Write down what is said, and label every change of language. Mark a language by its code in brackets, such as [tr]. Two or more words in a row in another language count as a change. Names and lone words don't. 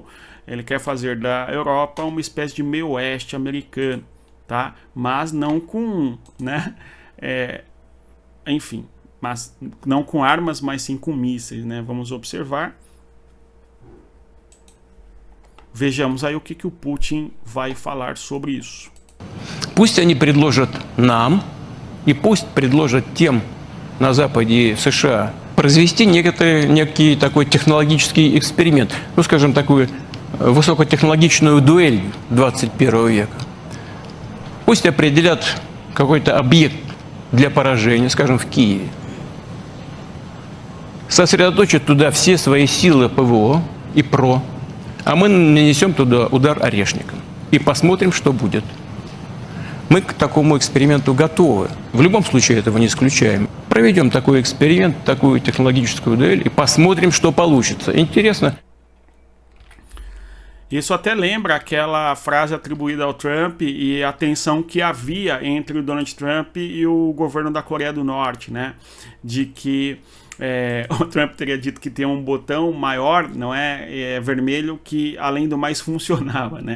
[pt] Ele quer fazer da Europa uma espécie de meio oeste americano, tá? Mas não com, né? Enfim, mas não com armas, mas sim com mísseis, né? Vamos observar. Vejamos aí o que o Putin vai falar sobre isso. [ru] Пусть они предложат нам, и пусть предложат тем на Западе и в США произвести некий такой технологический эксперимент, ну, скажем, такую высокотехнологичную дуэль 21 века. Пусть определят какой-то объект для поражения, скажем, в Киеве. Сосредоточат туда все свои силы ПВО и ПРО, а мы нанесем туда удар орешником. И посмотрим, что будет. Мы к такому эксперименту готовы. В любом случае этого не исключаем. Проведем такой эксперимент, такую технологическую дуэль и посмотрим, что получится. Интересно. [pt] Isso até lembra aquela frase atribuída ao Trump e a tensão que havia entre o Donald Trump e o governo da Coreia do Norte, né? De que o Trump teria dito que tem um botão maior, não vermelho, que além do mais funcionava, né?